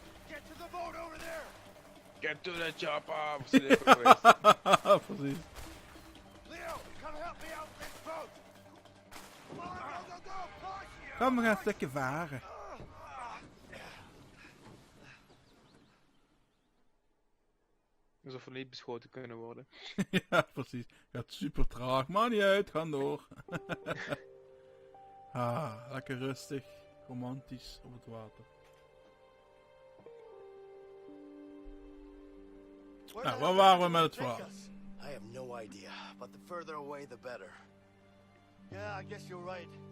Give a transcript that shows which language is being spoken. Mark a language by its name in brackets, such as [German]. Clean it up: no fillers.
[English] Get to the boat over there. Get to the chopper! [Dutch] We zijn even geweest. Precies. [English] Leo, come help me out with this boat. Come on, go, go, go. Push. [Dutch] Kom, we gaan een stukje varen. Alsof we niet beschoten kunnen worden. Ja, precies. Gaat super traag. Maar niet uit, gaan door. Lekker rustig. Romantisch op het water. Nou, waar waren we met het verhaal? [English] I have no idea, but the further away, the better. Yeah, I guess you're right.